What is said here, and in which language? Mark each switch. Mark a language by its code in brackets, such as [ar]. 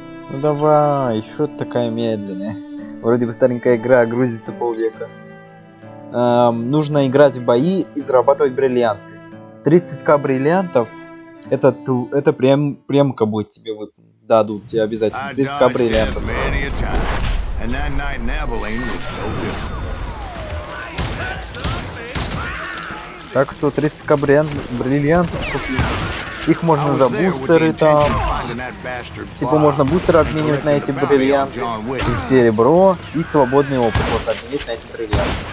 [ru] Ну давай, что ты такая медленная? Вроде бы старенькая игра, грузится полвека. Нужно играть в бои и зарабатывать бриллианты. 30к бриллиантов, это премка будет тебе дадут тебе обязательно. 30к бриллиантов. [en] And that night in Abilene was no different. [ru] Так что 30к бриллиантов купить. Их можно за бустеры там. Типа можно бустеры обменивать на эти бриллианты. И серебро. И свободный опыт можно обменять на эти бриллианты.